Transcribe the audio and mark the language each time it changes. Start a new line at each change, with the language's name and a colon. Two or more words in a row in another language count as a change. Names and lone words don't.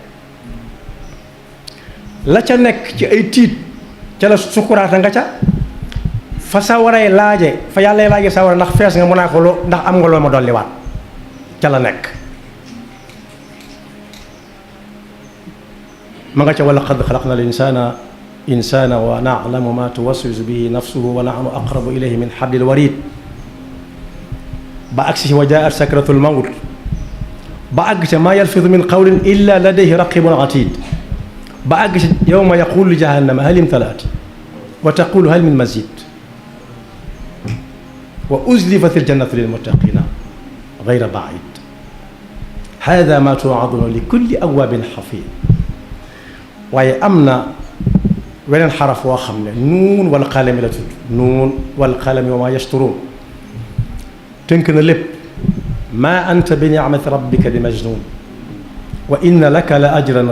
Wolof: la ca nekk ci ay tiit ca la sukuraata nga ca fa sawaray laaje fa yàlla laaje sawara ndax fees nga mun naa ko loo ndax am nga loo ma dolliwaat ca la nekk ma nga ca
Arabic: ولقد خلقنا الإنسان ونعلم ما توسوس به نفسه ونحن أقرب إليه من حبل الوريد
Wolof: ba agsi ci
Arabic: وجاءت سكرة الموت
Wolof: ba àgg ca
Arabic: ما يلفظ من قول إلا لديه رقيب عتيد
Wolof: ba àgg ca
Arabic: يوم يقول لجهنم هل امتلأت وتقول هل من مزيد وأزلفت الجنة للمتقين غير بعيد هذا ما توعدون لكل أواب حفيظ
Wolof: waaye am na weneen xaraf woo xam ne
Arabic: ن والقلم
Wolof: la tudd
Arabic: ن و القلم وما يسطرون
Wolof: tënk na lépp
Arabic: ما أنت بنعمة ربك بمجنون وإن لك لأجرا